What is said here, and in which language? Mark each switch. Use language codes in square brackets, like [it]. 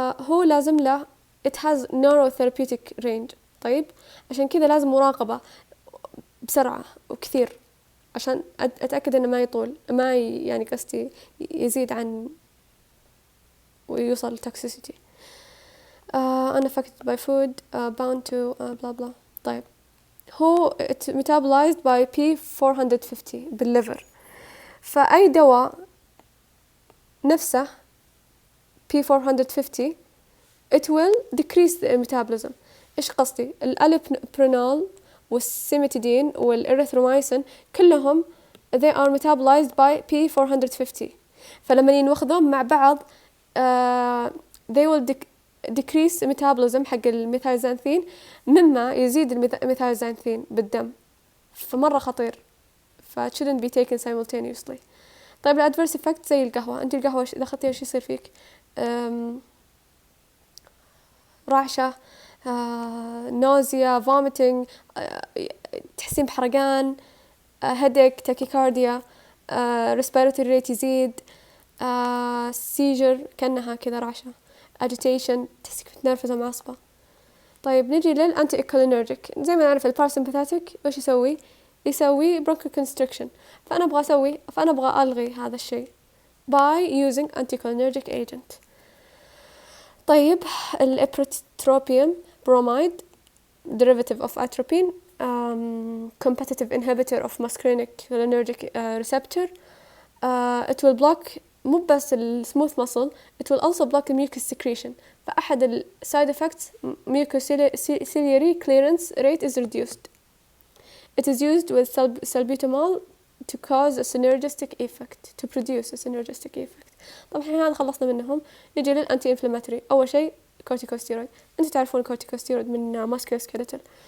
[ar] هو لازم له [en] it has narrow therapeutic range. [ar] طيب عشان كذا لازم مراقبة بسرعة وكثير عشان أتأكد إنه ما يطول، يعني قصدي يزيد عن ويوصل toxicity. [en] unaffected by food, bound to blah blah. [ar] طيب هو [en] metabolized by P450 [ar] بالليفر. فأي دواء نفسه [en] P450 it will decrease the metabolism. [ar] إيش قصدي؟ الأليبرينول والسيمتيدين والإريثرومايسين كلهم [en] they are metabolized by P450. [ar] فلما ينوخذون مع بعض [en] they will decrease metabolism [ar] حق الميثايلزانثين مما يزيد الميثايلزانثين بالدم، فمرة خطير. [en] ف shouldn't be taken simultaneously. [ar] طيب الادفيرس افكت زي القهوة، انت القهوة اذا اخذتيها ايش يصير فيك؟ رعشة، نوزيا، vomiting، تحسين بحرقان، headache، tachycardia، [en] respiratory rate [ar] يزيد، seizure كأنها كذا رعشة، agitation، تحسك متنرفزة معصبة. طيب نجي للأنتي إكولينرجيك. زي ما نعرف الباراسمباثيك وش يسوي bronchoconstriction. فأنا أبغى ألغي هذا الشيء [en] by using anticholinergic agent. طيب الإبريتروبيوم bromide derivative of atropine, competitive inhibitor of muscarinic cholinergic receptor. It will block [ar] مو بس [en] smooth muscle, it will also block the mucus secretion. فأحد ال side effects mucociliary clearance rate is reduced. It is used with salbutamol to cause a synergistic effect, to produce a synergistic effect. [ar] طبعا هذا خلصنا منهم. نجي للأنتي إنفلاماتوري. أول شيء كورتيكوستيرويد. أنتوا تعرفون الكورتيكوستيرويد من ماسكيولوسكيلتال.